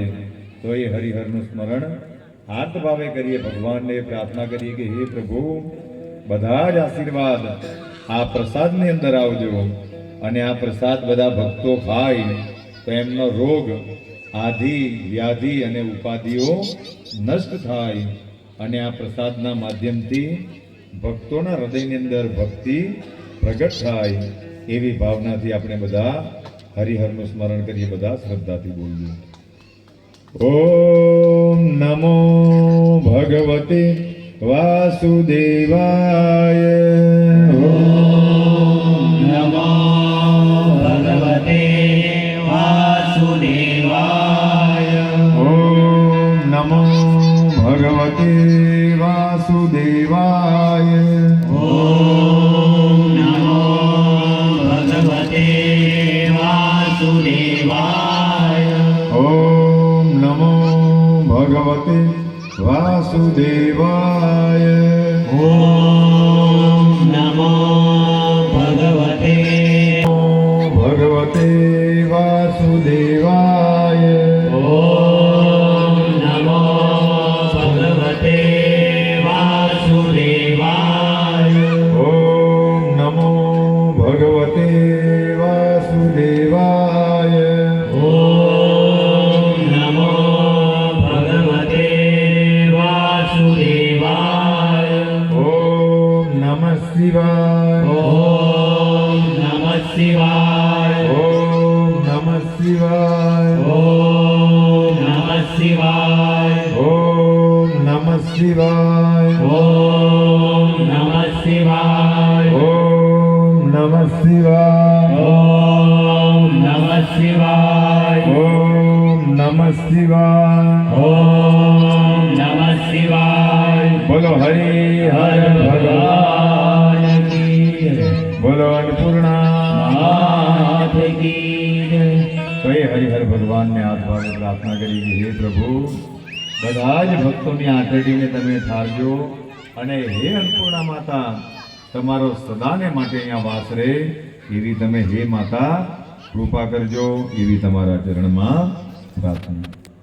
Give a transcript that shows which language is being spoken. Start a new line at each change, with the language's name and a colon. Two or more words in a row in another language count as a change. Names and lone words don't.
Gujarati: તો એ હરિહરનું સ્મરણ આર્ત ભાવે કરીએ, ભગવાનને પ્રાર્થના કરીએ કે હે પ્રભુ બધા જ આશીર્વાદ આ પ્રસાદની અંદર આવજો, અને આ પ્રસાદ બધા ભક્તો ખાય તો એમનો રોગ આધિ વ્યાધિ અને ઉપાધિઓ નષ્ટ થાય, અને આ પ્રસાદના માધ્યમથી ભક્તોના હૃદયની અંદર ભક્તિ પ્રગટ થાય. એવી ભાવનાથી આપણે બધા હરિહરનું સ્મરણ કરીએ, બધા શ્રદ્ધાથી બોલીએ.
Sanskrit: ओम नमो भगवते वासुदेवाय. ओम नमो भगवते वासुदेवाय। ओम नमो भगवते वासुदेवाय. ओम नमो भगवते वासुदेवाय। ओम नमो भगवते वासुदेवाय. ओम नमो भगवते भगवते वासुदेवाय. ओम नमो भगवते वासुदेवाय। ओम नमो भगवते वासुदेवाय. ओम नमो भगवते वासुदेवाय। ओम नमः शिवाय. ओम नमः शिवाय। ओम नमः शिवाय. ओम नमः शिवाय। ओम नमः शिवाय. ओम नमः शिवाय। ओम नमः शिवाय. ओम नमः शिवाय। ओम नमः शिवाय. ओम नमः शिवाय।
Hindi: बोलो हरि हर भगवान की जय. बोलो अन्नपूर्णा मात की जय।
Gujarati: તો એ હરિહર ભગવાનને હાથ ભાવે પ્રાર્થના કરી કે હે પ્રભુ બધા જ ભક્તોની આંતરડીને તમે ઠારજો, અને હે અન્નપૂર્ણા માતા તમારો સદાને માટે અહીંયા વાસ રહે એવી તમે હે માતા કૃપા કરજો, એવી તમારા ચરણમાં પ્રાર્થના.